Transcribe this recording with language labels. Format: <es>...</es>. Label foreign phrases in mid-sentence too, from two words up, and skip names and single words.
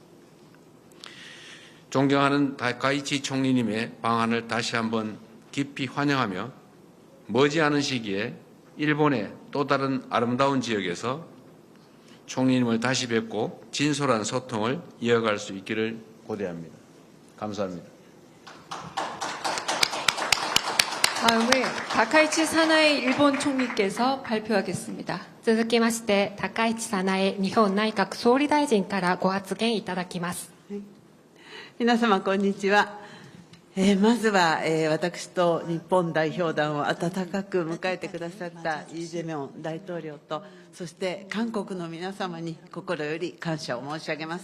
<ko>존경하는 다카이치 총리님의 방안을 다시 한번 깊이 환영하며 머지않은 시기에 일본의 또 다른 아름다운 지역에서 총리님을 다시 뵙고 진솔한 소통을 이어갈 수 있기를 고대합니다. 감사합니다. 다음은 다카이치 사나에 일본 총리께서 발표하겠습니다.</ko> <ja>続きまして高市早苗日本内閣総理大臣からご発言いただきます。皆様こんにちは。まずは、私と日本代表団を温かく迎えてくださったイ・ジェミョン大統領と、そして韓国の皆様に心より感謝を申し上げます。</ja>